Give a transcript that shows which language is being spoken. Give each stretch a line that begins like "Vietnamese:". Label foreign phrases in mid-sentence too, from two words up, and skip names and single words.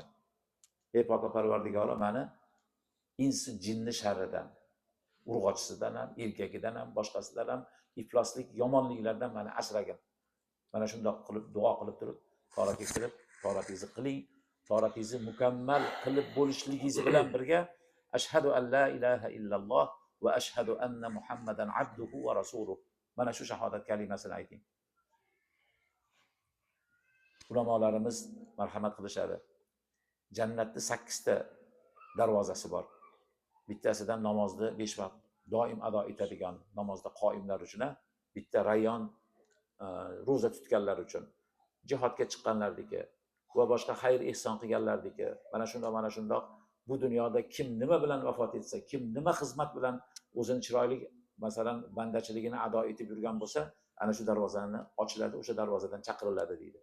Uzbek: Ey poka Parvardigoro, mani insi jinni sharridan, urg'ochisidan ham, erkagidan ham, boshqasidan ham, ifloslik, yomonliklardan meni asragin. Mana shundoq qilib duo qilib turib, toratga kirib, toratingizni qiling. Toratingizni mukammal qilib bo'lishligingiz bilan birga
Arabic: أشهد أن لا إله إلا الله وأشهد أن محمدا عبده ورسوله.
Uzbek: Mana shu shahodat kalimasini ayting. Ulamolarimiz marhamat qilishadi. Jannatda 8 ta darvozasi bor. Bittasidan namozni 5 vaqt doim ado etadigan namozda qoimlar uchun, bitta Rayyon ro'za tutganlar uchun, jihodga chiqqanlarniki va boshqa xayr ehson qilganlarniki, mana shundoq bu dunyoda kim nima bilan vafot etsa, kim nima xizmat bilan o'zini chiroyli, masalan, bandachiligini ado etib yurgan bo'lsa, ana shu darvozani ochiladi, o'sha darvozadan chaqiriladi deydi.